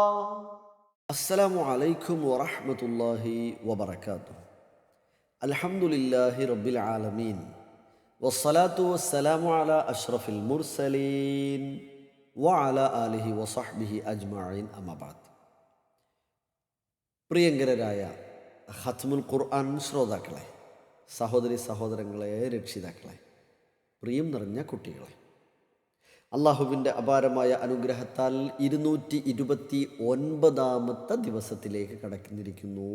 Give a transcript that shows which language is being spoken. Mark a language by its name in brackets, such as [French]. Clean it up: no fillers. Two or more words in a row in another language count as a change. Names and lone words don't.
[Arabic] السلام عليكم ورحمة الله وبركاته. الحمد لله رب العالمين والصلاة والسلام على أشرف المرسلين وعلى آله وصحبه أجمعين أما بعد. [Malayalam] പ്രിയങ്കരായ ഖത്മുൽ ഖുർആൻ ശ്രോതാക്കളെ, സഹോദരി സഹോദരങ്ങളെ, രക്ഷിതാക്കളെ, പ്രിയം നിറഞ്ഞ കുട്ടികളെ, അള്ളാഹുവിൻ്റെ അപാരമായ അനുഗ്രഹത്താൽ 229 ദിവസത്തിലേക്ക് കടന്നിരിക്കുന്നു.